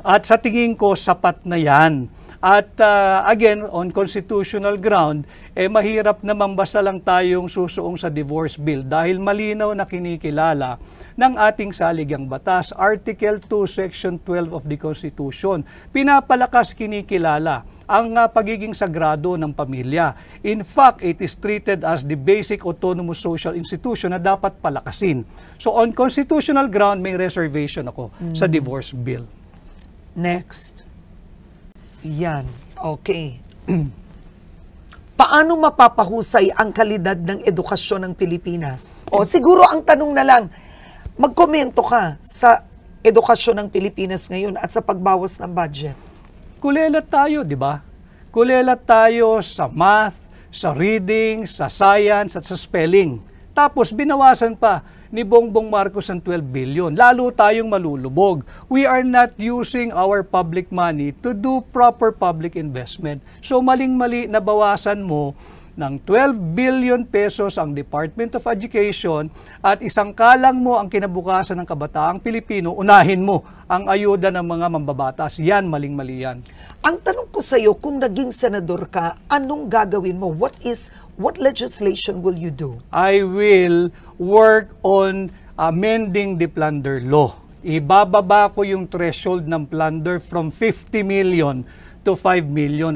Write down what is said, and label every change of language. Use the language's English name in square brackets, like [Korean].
[Filipino] At sa tingin ko, sapat na yan. At again, [English] on constitutional ground, [Filipino] mahirap naman basta lang tayong susuong sa divorce bill dahil malinaw na kinikilala ng ating saligang batas, Article 2, Section 12 of the Constitution. Pinapalakas kinikilala ang pagiging sagrado ng pamilya. [English] In fact, it is treated as the basic autonomous social institution [Filipino] na dapat palakasin. So [English] on constitutional ground, [Filipino] may reservation ako sa divorce bill. Next. Yan. Okay. Paano mapapahusay ang kalidad ng edukasyon ng Pilipinas? O siguro ang tanong na lang, magkomento ka sa edukasyon ng Pilipinas ngayon at sa pagbawas ng budget. Kulelat tayo, di ba? Kulelat tayo sa math, sa reading, sa science, at sa spelling. Tapos binawasan pa ni Bongbong Marcos ang 12 billion. Lalo tayong malulubog. [English] We are not using our public money to do proper public investment. [Filipino] So maling-mali na bawasan mo ng 12 billion pesos ang Department of Education at isang kalang mo ang kinabukasan ng kabataang Pilipino, unahin mo ang ayuda ng mga mambabatas. Yan, maling-mali yan. Ang tanong ko sa iyo, kung naging senador ka, anong gagawin mo? [English] What legislation will you do? I will work on amending the plunder law. [Filipino] Ibababa ko yung threshold ng plunder [English] from 50 million to 5 million.